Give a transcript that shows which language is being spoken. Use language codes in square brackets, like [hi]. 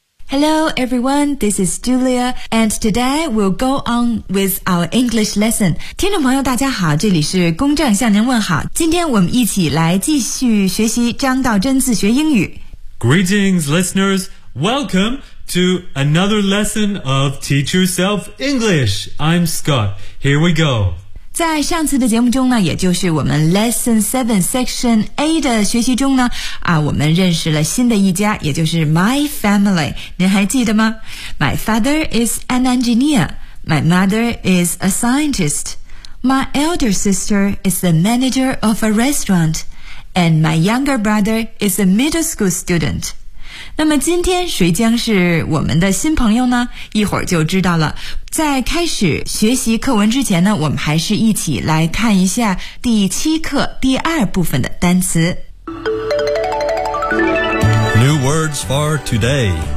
[en] Hello everyone, this is Julia, and today we'll go on with our English lesson. [zh] 听众朋友大家好，这里是公正向您问好。今天我们一起来继续学习张道真自学英语。 [en] Greetings listeners, welcome to another lesson of Teach Yourself English. I'm Scott, here we go. [zh] 在上次的节目中呢，也就是我们 Lesson 7 Section A 的学习中呢，我们认识了新的一家，也就是 My Family, 您还记得吗？ [en] My father is an engineer. My mother is a scientist. My elder sister is the manager of a restaurant. And my younger brother is a middle school student. [zh] 那么今天谁将是我们的新朋友呢？一会儿就知道了。在开始学习课文之前呢，我们还是一起来看一下第七课第二部分的单词。 [en] New words for today.